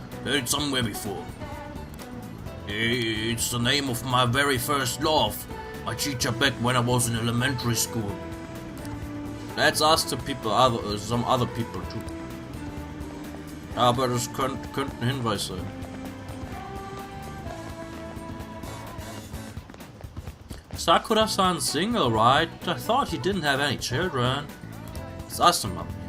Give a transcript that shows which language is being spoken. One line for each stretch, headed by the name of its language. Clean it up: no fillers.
English: Heard it somewhere before. It's the name of my very first love. My teacher back when I was in elementary school. Let's ask the people, some other people too.
German: Aber das könnte ein Hinweis sein.
English: Sakura-san single, right? I thought he didn't have any children. Let's ask him up.